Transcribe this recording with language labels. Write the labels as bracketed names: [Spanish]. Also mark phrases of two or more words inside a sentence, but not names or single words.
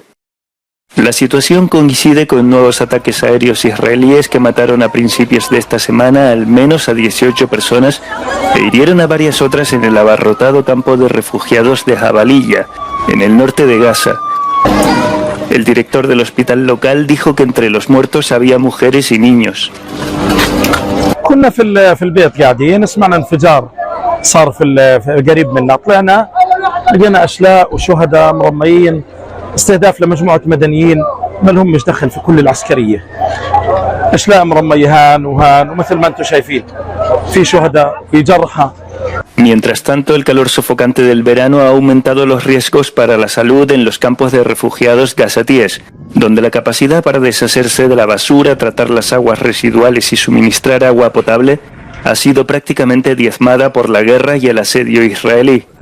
[Spanish] La situación coincide con nuevos ataques aéreos israelíes que mataron a principios de esta semana al menos a 18 personas e hirieron a varias otras en el abarrotado campo de refugiados de Jabalilla, en el norte de Gaza. El director del hospital local dijo que entre los muertos había mujeres y niños. [Arabic] كنا في البيت قاعدين سمعنا انفجار صار في قريب منا طلعنا لقينا اشلاء وشهداء مرميين استهداف لمجموعة مدنيين ما لهمش دخل في كل العسكرية. اشلاء مرمى يهان وهان ومثل ما انتم شايفين في شهداء في جرحى. [Spanish] Mientras tanto, el calor sofocante del verano ha aumentado los riesgos para la salud en los campos de refugiados gazatíes, donde la capacidad para deshacerse de la basura, tratar las aguas residuales y suministrar agua potable ha sido prácticamente diezmada por la guerra y el asedio israelí.